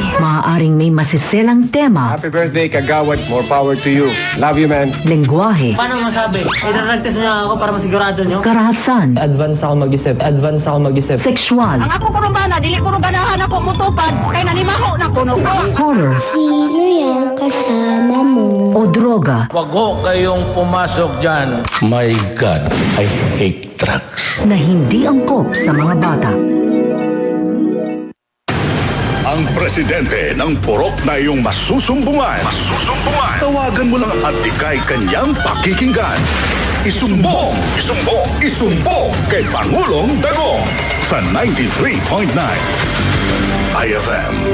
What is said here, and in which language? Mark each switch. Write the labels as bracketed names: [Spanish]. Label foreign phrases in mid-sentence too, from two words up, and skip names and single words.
[Filipino] Maaaring may masiselang tema, [English] Happy birthday, Kagawad. More power to you. Love you, man. [Filipino] lengguwahe, Paano masabi? Idaragtas niya ako para masigurado niyo? karahasan, Advance ako mag-isip. sexual, [Cebuano] Ang ako kurumbana, dili ko ganahan ako mutupad, kay nanimaho na kuno ko. [Filipino] horror, Sino yung kasama mo? o droga Wag ho kayong pumasok dyan. [English] My God, I hate drugs. [Filipino] na hindi angkop sa mga bata. Ang presidente ng purok na iyong masusumbungan. Tawagan mo lang at ikay kanyang pakikinggan. Isumbong kay Pangulong Dagong sa 93.9 IFM.